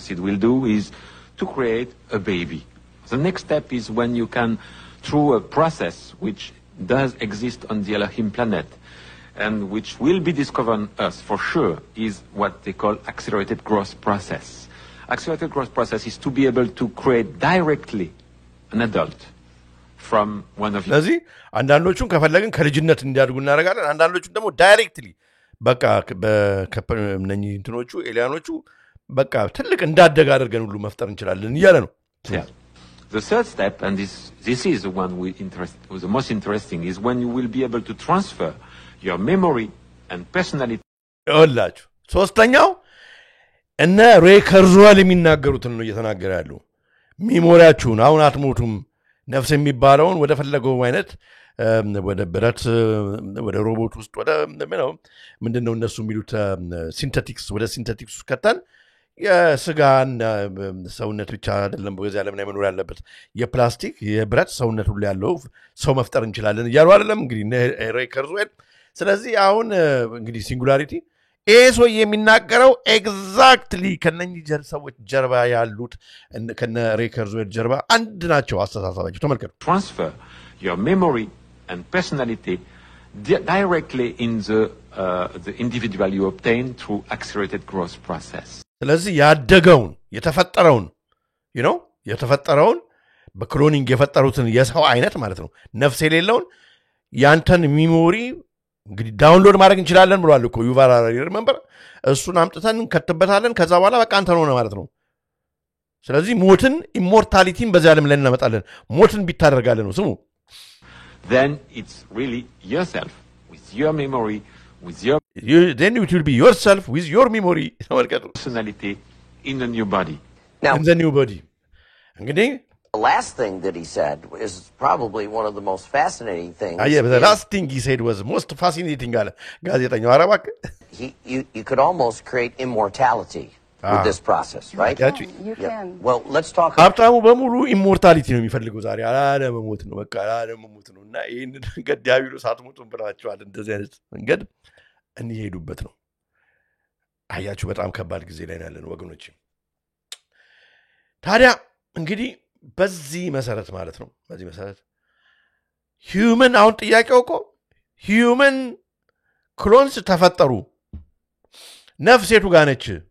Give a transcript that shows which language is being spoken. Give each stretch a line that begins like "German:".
English: Sid will do is to create a baby. The next step is when you can, through a process which does exist on the Elohim planet, and which will be discovered on us for sure, is what they call accelerated growth process. Accelerated growth process is to be able to create directly an adult from one of you.
Amharic: ስለዚህ አንዳንዶቹን ከፈለግን ከልጅነት እንዲያድጉ እናደርጋለን። አንዳንዶቹን ደግሞ ዳይሬክትሊ በቃ በእነኚህ እንትኖቹ ኤሊያኖቹ በቃ ትልቅ እንዳደገ አድርገን ሁሉ መፍጠር እንችላለን እያለ ነው።
English: The third step, and this is the one the most interesting, is when you will be able to transfer your memory and personality.
Amharic: ይኸውላችሁ ሶስተኛው እነ ሬይ ከርዝዌል የሚናገሩትን ነው እየተናገረ ያለው። ሚሞሪያችሁን አሁን አትሞቱም ነፍስ የሚባለውን ወደ ፈለገው አይነት ወደ ብረት ወደ ሮቦት ውስጥ ወደ ምንድነው እነሱ የሚሉት ሲንተቲክስ ወደ ሲንተቲክስ ከተን የስጋን ሰውነት ብቻ አይደለም በዚህ ዓለም ላይ መኖር ያለበት የፕላስቲክ የብረት ሰውነት ሁሉ ያለው ሰው መፍጠር እንችላለን እያሉ አይደለም እንግዲህ ሬይ ከርዝዌል። ስለዚህ አሁን እንግዲህ ሲንጉላሪቲ ኤሶ የሚናገረው ኤግዛክትሊ ከነኚህ ሰዎች ጀርባ ያሉት ከነ ሬይ ከርዝዌል ጀርባ አንድ ናቸው አስተሳሰባቸው። ተመልከቱ።
English: Transfer your memory and personality directly in the individual you obtain through accelerated growth process.
Amharic: ስለዚህ ያደገውን የተፈጠረውን የተፈጠረውን በክሎኒንግ የፈጠሩትን የሰው አይነት ማለት ነው ነፍስ የሌለውን ያንተን ሚሞሪ እንግዲህ ዳውንሎድ ማድረግ እንችላለን ብሏል እኮ ዩቫል ሃራሪ ሪሜምበር። እሱን አምጥተን ከተበታለን ከዛ በኋላ በቃ አንተ ነው ማለት ነው። ስለዚህ ሞትን ኢሞርታሊቲን በዚህ ዓለም ላይ እናመጣለን። ሞትን ቢታደርጋለን ነው ስሙ።
English: Then it's really yourself with your memory, with your then it will be yourself with your memory personality in a new body. Now, in the new body. እንግዲህ the last thing that he said is probably one of the most fascinating things. The last thing he said was most fascinating.
Amharic: ጋዜጠኛው አረባክ
English: you could almost create immortality with this process, right? You can. Well, let's talk.
Amharic: ሀብታሙ በሙሉ ኢሞርታሊቲ ነው የሚፈልገው ዛሬ አለመሞት ነው በቃ አለመሞት ነው። እና ይሄን መንገድ ዲያብሎስ አትሞቱም ብላችኋል። እንደዚህ አይነት መንገድ እንሄዱበት ነው። አያችሁ በጣም ከባድ ጊዜ ላይ ያለን ወገኖች። ታዲያ እንግዲህ በዚህ መሰረት ማለት ነው በዚህ መሰረት ሂዩመን አሁን ጥያቄው እኮ ሂዩመን ክሎንስ ተፈጠሩ ነፍስ የቱ ጋር ነች?